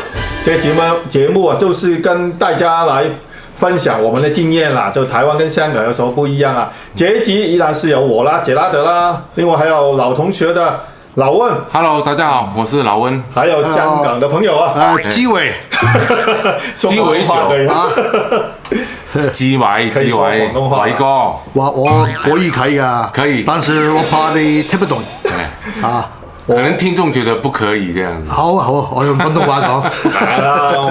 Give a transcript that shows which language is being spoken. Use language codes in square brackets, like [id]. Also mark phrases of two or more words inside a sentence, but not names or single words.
[zh] 这个节目啊，就是跟大家来分享我们的经验啦，就台湾跟香港有什么不一样啊？这一集依然是有我啦，杰拉德啦，另外还有老同学的老温。 Hello， 大家好，我是老温。还有香港的朋友啊，鸡尾，雞尾酒啊，雞尾，偉哥，我可以可以啊，可以，但是我怕你聽不懂啊。可能聽眾覺得不可以這樣子。好，我用廣東話講。